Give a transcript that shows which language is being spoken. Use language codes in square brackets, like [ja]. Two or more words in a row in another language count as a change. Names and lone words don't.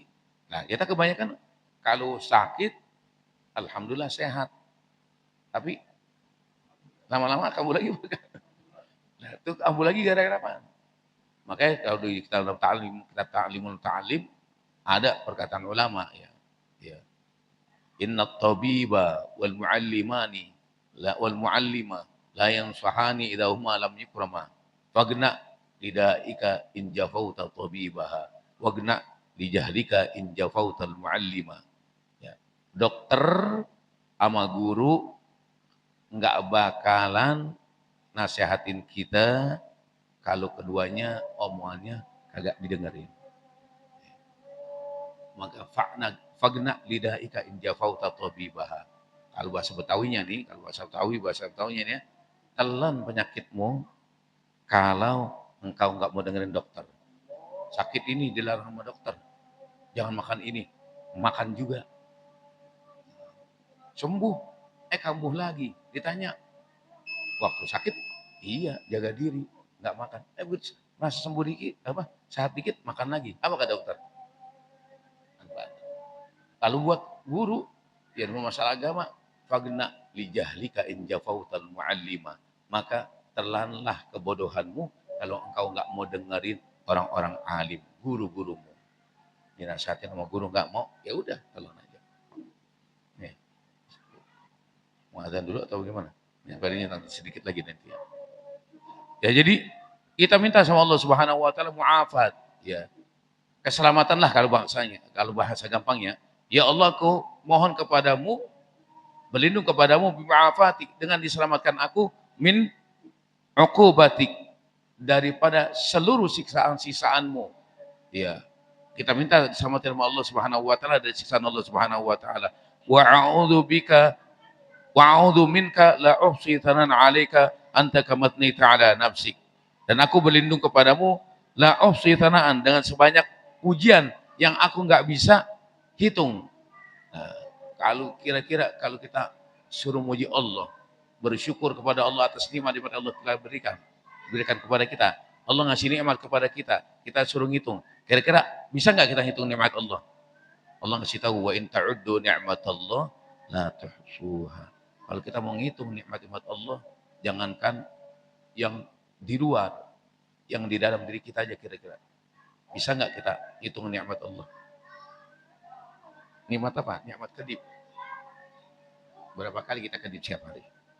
[id] Nah, kita kebanyakan kalau sakit, alhamdulillah sehat. Tapi lama-lama kambuh lagi. Nah, itu kambuh lagi gara-gara apa? Makanya kalau di kitab ta'limul ta'lim ada perkataan ulama ya. Ya. [ar] إن طبيبا والمعلمين والمعلمة لا ينصحان إذا هما لم يكرما. فاقنع لدائك إن جفوت طبيبها واقنع لجهلك إن جفوت المعلما. [id] Ya. Dokter sama guru nggak bakalan nasehatin kita kalau keduanya omongannya kagak didengerin. [ar] Maka فاقنع لدائك إن جفوت طبيبها. [id] Kalau bahasa Betawinya nih, kalau bahasa Betawinya nih, telan penyakitmu kalau engkau nggak mau dengerin dokter. Sakit ini dilarang sama dokter. Jangan makan ini, makan juga. Sembuh, kambuh lagi. Ditanya, waktu sakit, iya jaga diri, nggak makan. Masa sembuh dikit, sehat dikit, makan lagi. Apa kata dokter? Lalu buat guru, ya masalah agama, [ar] فاقنع لجهلك إن جفوت المعلما. [id] Maka terlanlah kebodohanmu kalau engkau nggak mau dengerin orang-orang alim, guru-gurumu. Dinasihatin sama guru nggak mau, ya udah telan aja. Nih, mau azan dulu atau gimana? Ya, nanti sedikit lagi nanti ya. Ya jadi kita minta sama [ar] الله سبحانه وتعالى [id] muafat, ya keselamatanlah kalau bahasanya, kalau bahasa gampangnya. [ar] يا الله, [id] aku mohon kepadamu, berlindung kepadamu bi'afatik, dengan diselamatkan aku [ar] من عقوباتك, [id] daripada seluruh siksaan-siksaanmu. Ya. Kita minta diselamatkan [ar] الله سبحانه وتعالى [id] dari siksaan [ar] الله سبحانه وتعالى. وأعوذ بك وأعوذ منك لا أحصي ثناء عليك أنت كما أثنيت على نفسك. [id] Dan aku berlindung kepadamu [ar] لا أحصي ثناء, [id] dengan sebanyak pujian yang aku enggak bisa hitung. Nah, kalau kira-kira kalau kita suruh muji Allah, bersyukur kepada Allah atas nikmat yang Allah telah berikan kepada kita. Allah ngasih nikmat kepada kita, kita suruh ngitung. Kira-kira bisa nggak kita hitung nikmat Allah? Allah ngasih tahu [ar] وإن تعدوا نعمة الله لا تحصوها. [id] Kalau kita mau ngitung nikmat-nikmat Allah, jangankan yang di luar, yang di dalam diri kita aja kira-kira. Bisa nggak kita hitung nikmat Allah? Nikmat apa? Nikmat kedip. Berapa kali kita kedip setiap hari?